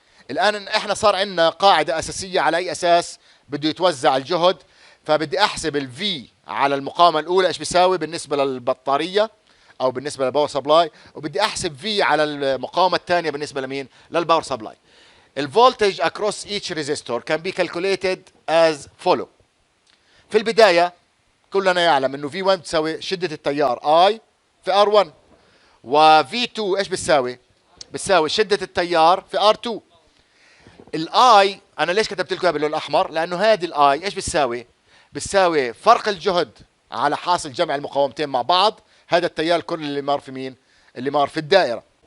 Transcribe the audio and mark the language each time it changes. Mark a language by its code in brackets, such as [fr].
[ar] الآن احنا صار عندنا قاعدة أساسية على أي أساس بده يتوزع الجهد، فبدي أحسب الفي على المقاومة الأولى إيش بيساوي بالنسبة للبطارية أو بالنسبة للباور سبلاي، وبدي أحسب في على المقاومة الثانية بالنسبة لمين؟ للباور سبلاي. [en] الفولتج across each resistor can be calculated as follow. [ar] في البداية كلنا يعلم إنه V1 تساوي شدة التيار I في R1، و V2 إيش بتساوي؟ بتساوي شدة التيار في R2. الاي انا ليش كتبت لكم باللون الاحمر؟ لانه هذه الاي ايش بتساوي؟ بتساوي فرق الجهد على حاصل جمع المقاومتين مع بعض، هذا التيار كل اللي مار في مين؟ اللي مار في الدائره.